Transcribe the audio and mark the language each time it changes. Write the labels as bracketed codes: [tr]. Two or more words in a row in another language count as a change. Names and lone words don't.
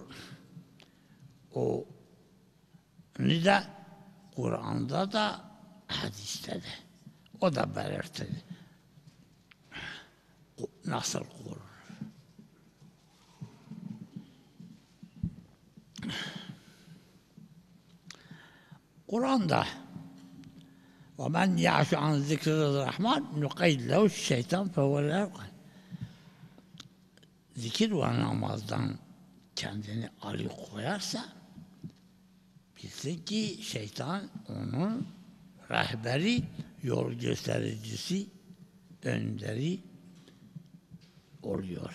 [tr] O ni de Kur'an'da da hadiste de o da belirtildi. Nasıl korunur? Kur'an'da [ar] وَمَنْ يَعْشُ عَنْ ذِكْرِ الرَّحْمَنِ نُقَيْدْ لَهُ الشَّيْطَانِ فَهُوَ لَهُ قَرِينٌ. [tr] Zikir ve namazdan kendini alıkoyarsa bilsin ki şeytan onun rehberi, yol göstericisi, önderi oluyor.